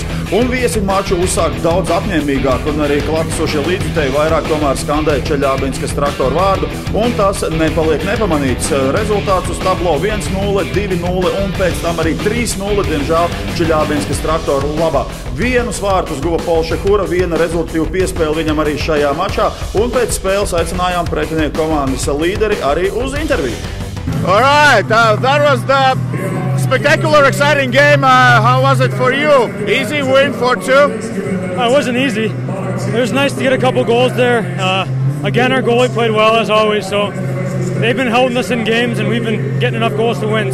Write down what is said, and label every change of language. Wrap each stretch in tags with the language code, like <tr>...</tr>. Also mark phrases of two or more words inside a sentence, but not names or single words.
<lv>Un viesi maču uzsāk daudz apņēmīgāk, un arī klātesošie līdzjutēji vairāk tomēr skandēja Čeļabinskas Traktoru vārdu, un tas nepaliek nepamanīts. Rezultāts uz tablo 1-0, 2-0 un pēc tam arī 3-0, diemžēl Čeļabinskas Traktoru labā. Vienus vārtus guva Polšehura, viena rezultatīva piespēle viņam arī šajā mačā, un pēc spēles aicinājām pretinieku komandas līderi arī uz interviju.</lv> <en>All right, that was the spectacular, exciting game. How was it for you? Easy win for 2? It wasn't easy. It was nice to get a couple goals there. Again, our goalie played well as always, so they've been holding us in games and we've been getting enough goals to win.</en>